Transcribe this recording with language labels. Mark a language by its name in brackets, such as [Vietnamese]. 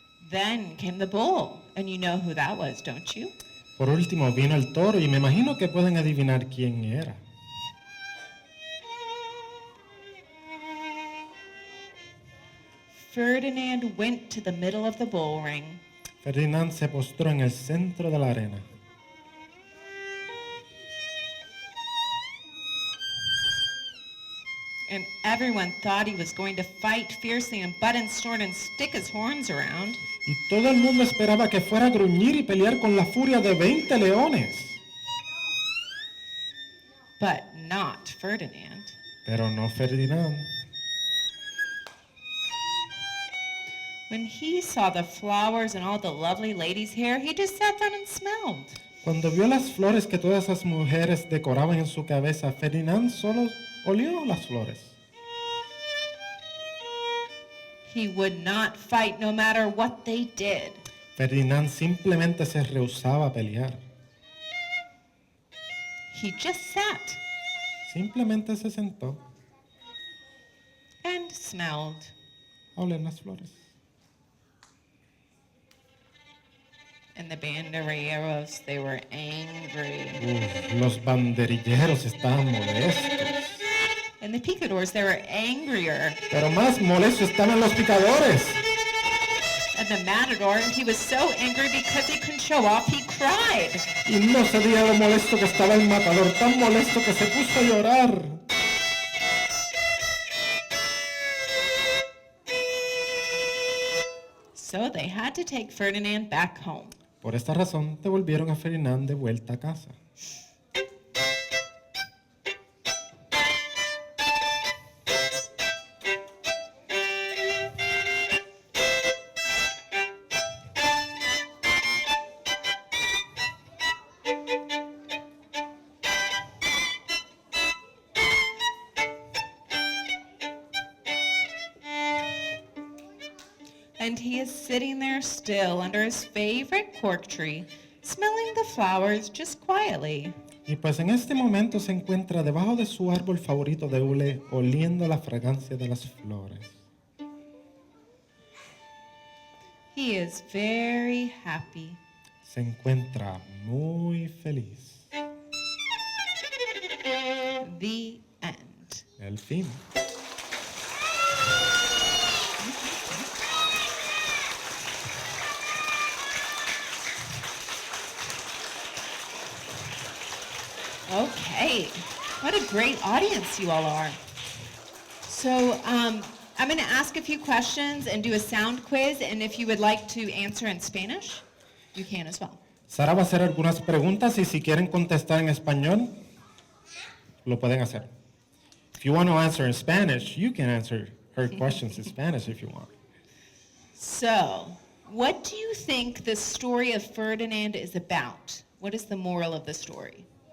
[English] Then came the bull, and you know who that was, don't you? [Spanish] Por último vino el toro y me imagino que pueden adivinar quién era. [English] Ferdinand went to the middle of the bull ring. [Spanish] Ferdinand se postró en el centro de la arena. [English] And everyone thought he was going to fight fiercely and butt and snort and stick his horns around. [Spanish] Y todo el mundo esperaba que fuera a gruñir y pelear con la furia de 20 leones. [English] But not Ferdinand. [Spanish] Pero no Ferdinand. [English] When he saw the flowers and all the lovely ladies' hair, he just sat down and smelled. [Spanish] Cuando vio las flores que todas esas mujeres decoraban en su cabeza, Ferdinand solo olió las flores. [English] He would not fight no matter what they did. [Spanish] Ferdinand simplemente se rehusaba a pelear. [English] He just sat [Spanish] Simplemente se sentó [English] and smelled. [Spanish] a oler las flores. [English] And the banderilleros, they were angry. [Spanish] Los banderilleros estaban molestos. [English] And the picadors, they were angrier. [Spanish] Pero más molestos estaban los picadores. [English] And the matador, he was so angry because he couldn't show off, he cried. [Spanish] Y no se diga lo molesto que estaba el matador, tan molesto que se puso a llorar. [English] So they had to take Ferdinand back home. [Spanish] Por esta razón, devolvieron a Ferdinand de vuelta a casa. [English] And he is sitting there still under his favorite cork tree, smelling the flowers just quietly. [Spanish] Y pues en este momento se encuentra debajo de su árbol favorito de hule, oliendo la fragancia de las flores. [English] He is very happy. [Spanish] Se encuentra muy feliz. [English] The end. [Spanish] El fin. [English] Okay, what a great audience you all are. So I'm going to ask a few questions and do a sound quiz, and if you would like to answer in Spanish, you can as well. [Spanish] Sara va a hacer algunas preguntas y si quieren contestar en español, lo pueden hacer. [English] If you want to answer in Spanish, you can answer her questions in Spanish if you want. So, what do you think the story of Ferdinand is about? What is the moral of the story?